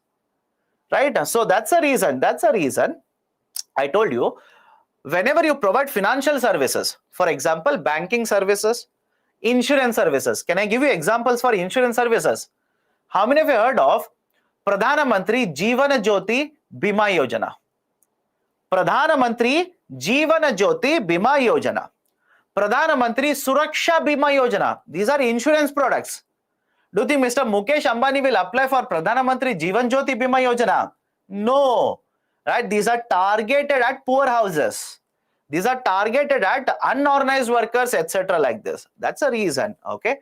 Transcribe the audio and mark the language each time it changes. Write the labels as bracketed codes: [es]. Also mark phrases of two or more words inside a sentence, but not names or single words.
[en] Right? So that's the reason. That's the reason I told you, whenever you provide financial services, for example, banking services, insurance services. Can I give you examples for insurance services? How many of you heard of Pradhana Mantri Jeevan Jyoti Bima Yojana? Pradhana Mantri Jeevan Jyoti Bima Yojana. Pradhana Mantri Suraksha Bima Yojana. These are insurance products. Do you think Mr. Mukesh Ambani will apply for Pradhana Mantri Jeevan Jyoti Bima Yojana? No. Right? These are targeted at poor houses. These are targeted at unorganized workers, etc. like this. That's the reason. Okay.